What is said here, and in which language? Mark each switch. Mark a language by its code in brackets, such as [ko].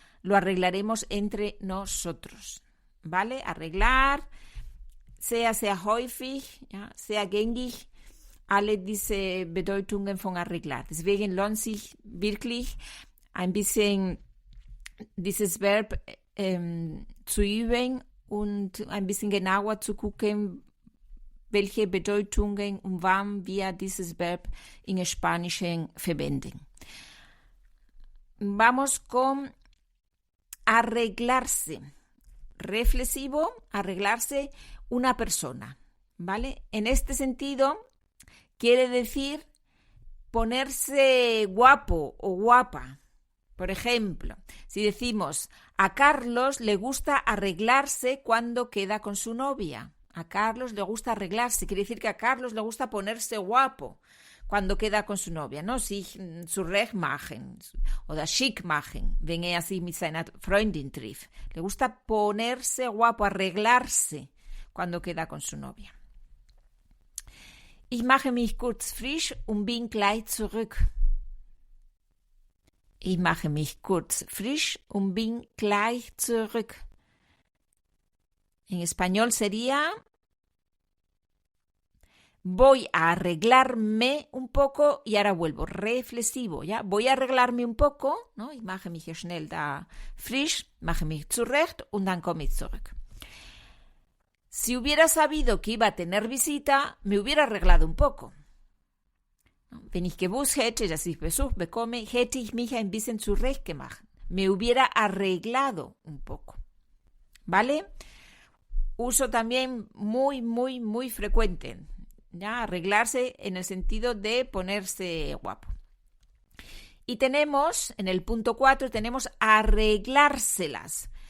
[es] lo arreglaremos entre nosotros, ¿vale? [de] Arreglar, sehr, sehr häufig, ja, sehr gängig, alle diese Bedeutungen von arreglar. Deswegen lohnt sich wirklich ein bisschen dieses Verb zu üben und ein bisschen genauer zu gucken, welche Bedeutungen und wann wir dieses Verb en Spanischen verwenden. [es] Vamos con arreglarse. Reflexivo, arreglarse una persona, ¿vale? En este sentido, quiere decir ponerse guapo o guapa. Por ejemplo, si decimos, a Carlos le gusta arreglarse cuando queda con su novia. A Carlos le gusta arreglarse, quiere decir que a Carlos le gusta ponerse guapo cuando queda con su novia, ¿no? [de] Sich zurecht machen oder schick machen, wenn er sich mit seiner Freundin trifft. [es] Le gusta ponerse guapo, arreglarse cuando queda con su novia. [de] Ich mache mich kurz frisch und bin gleich zurück. Ich mache mich kurz frisch und bin gleich zurück. [es] En español sería voy a arreglarme un poco y ahora vuelvo. Reflexivo, ¿ya? Voy a arreglarme un poco, ¿no? [de] Ich mache mich schnell da frisch, mache mich zurecht und dann komme ich zurück. [es] Si hubiera sabido que iba a tener visita, me hubiera arreglado un poco. [de] Wenn ich gewusst hätte, dass ich Besuch bekomme, hätte ich mich ein bisschen zurecht gemacht. [es] Me hubiera arreglado un poco. ¿Vale? Uso también muy frecuente. ¿Ya? Arreglarse en el sentido de ponerse guapo. Y tenemos, en el punto 4, tenemos arreglárselas.